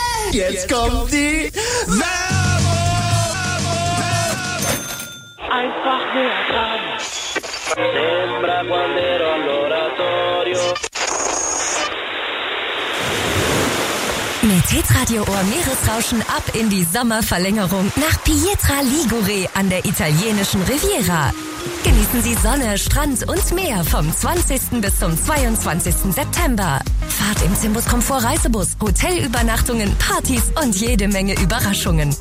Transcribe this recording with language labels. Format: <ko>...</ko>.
<de>Jetzt kommt die Werbung! Einfach nur dran.</de> <it>Sembra quando ero all'oratorio.</it> <de>Mit Hitradio-Ohr Meeresrauschen ab in die Sommerverlängerung nach Pietra Ligure an der italienischen Riviera. Genießen Sie Sonne, Strand und Meer vom 20. bis zum 22. September. Fahrt im Cimbus Komfort Reisebus, Hotelübernachtungen, Partys und jede Menge Überraschungen.</de>